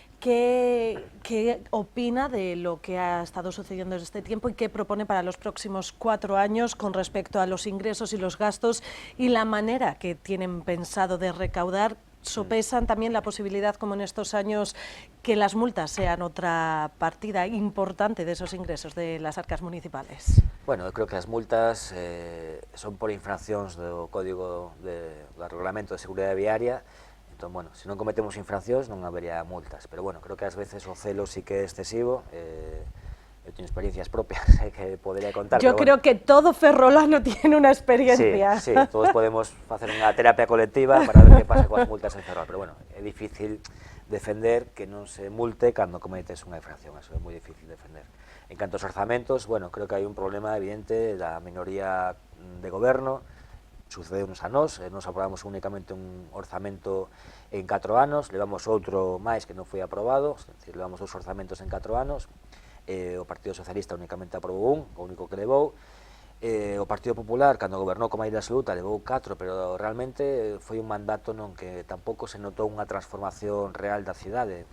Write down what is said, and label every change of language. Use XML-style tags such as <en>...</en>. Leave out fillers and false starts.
<es>¿Qué opina de lo que ha estado sucediendo en este tiempo y qué propone para los próximos 4 años con respecto a los ingresos y los gastos y la manera que tienen pensado de recaudar? ¿Sopesan también la posibilidad, como en estos años, que las multas sean otra partida importante de esos ingresos de las arcas municipales?</es> <gl>Bueno, eu creo que as multas son por infraccións do Código do Regulamento de Seguridade Viaria. Entón, bueno, se non cometemos infraccións non habería multas, pero bueno, creo que ás veces o celo sí que é excesivo. Eu teño experiencias propias que podría contar.</gl> <es>Yo creo que todo ferrolano tiene una experiencia.</es> <gl>Sí, todos podemos facer unha terapia colectiva para ver que pasa coas multas en Ferrol, pero bueno, é difícil defender que non se multe cando cometes unha infracción, eso é moi difícil defender. En canto aos orzamentos, bueno, creo que hai un problema evidente da minoría de goberno. Sucedeunos a nós aprobamos únicamente un orzamento en 4 anos, levamos outro máis que non foi aprobado, é dicir, levamos 2 orzamentos en 4 anos, o Partido Socialista únicamente aprobou un, o único que levou, o Partido Popular, cando gobernou con maioría absoluta, levou 4, pero realmente foi un mandato non que tampouco se notou unha transformación real da cidade.</gl>